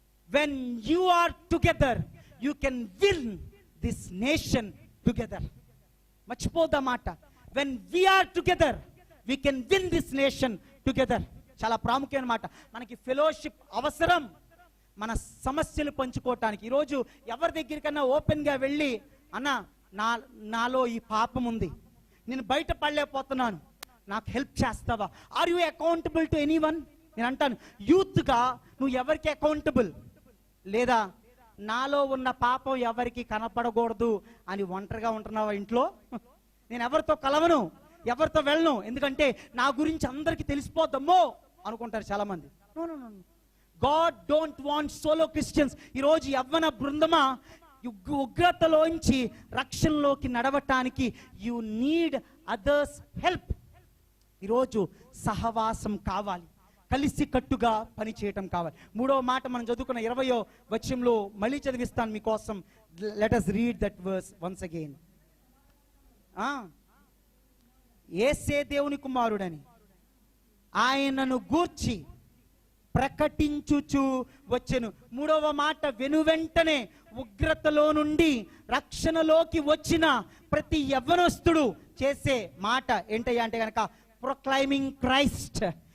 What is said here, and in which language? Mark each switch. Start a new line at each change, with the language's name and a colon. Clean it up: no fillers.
English: When you are together, you can win this nation together.
Telugu: మర్చిపోదా మాట.
English: When we are together, we can win this nation together.
Telugu: చాలా ప్రాముఖ్యమైన మాట. మనకి fellowship అవసరం మన సమస్యలు పంచుకోవటానికి. ఈరోజు ఎవరి దగ్గరికన్నా ఓపెన్గా వెళ్ళి, అన్న నాలో ఈ పాపం ఉంది, నేను బయట పడలేకపోతున్నాను, నాకు హెల్ప్ చేస్తావా?
English: Are you accountable to anyone?
Telugu: నేను అంటాను, యూత్గా నువ్వు ఎవరికి అకౌంటబుల్? లేదా నాలో ఉన్న పాపం ఎవరికి కనపడకూడదు అని ఒంటరిగా ఉంటున్నావా ఇంట్లో? నేను ఎవరితో కలవను, ఎవరితో వెళ్ళను, ఎందుకంటే నా గురించి అందరికి తెలిసిపోద్దమ్మో అనుకుంటారు చాలా మంది.
English: No no no, God don't want solo Christians.
Telugu: ఈరోజు యవ్వన బృందమా, ఉగ్రతలోంచి రక్షణలోకి నడవటానికి
English: You need others help.
Telugu: ఈరోజు సహవాసం కావాలి, కలిసి కట్టుగా పని చేయటం కావాలి. 3వ మాట మనం చదువుకున్న 20వ వచనంలో మళ్ళీ చదివిస్తాను మీకోసం.
English: Let us read that verse once again.
Telugu: యేసే దేవుని కుమారుడని ఆయనను గూర్చి ప్రకటించుచు వచ్చెను. 3వ మాట, వెనువెంటనే ఉగ్రతలో నుండి రక్షణలోకి వచ్చిన ప్రతి యవ్వనస్తుడు చేసే మాట ఏంటయ్యా అంటే గనక
English: Proclaiming Christ.